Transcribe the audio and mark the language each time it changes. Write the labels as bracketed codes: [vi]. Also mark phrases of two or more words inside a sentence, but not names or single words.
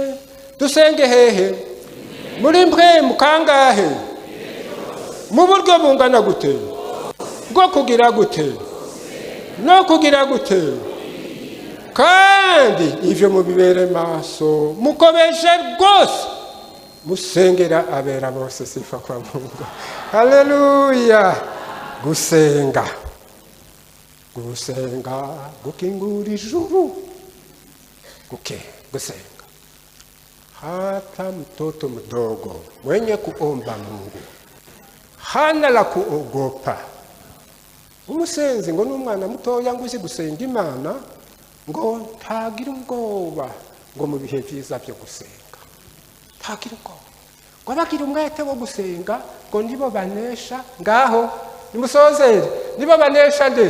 [rn] Dusenge hehe? Muri mpwemu kangahe? Mu buryo bungana gute? Bwo kugira gute? no kugira gute kandi ivyo mubibere maso mukomeje rwose musengera abera bose. [sw] Sifa kwa Mungu, haleluya. [rn] Gusenga gukingura ijuru, gusenga. [sw] Hata mtoto mdogo mwenye kuomba Mungu hana la kuogopa. [rn] Umusenzi ngo n'umwana mutoya ngo uzi gusenga Imana ngo ntagira ubwoba ngo mu bihe byiza byo gusenga, ntagira ubwoba ngo abagira umwete wo gusenga ngo nibo banesha. Ngaho nimusozere, nibo banesha nde?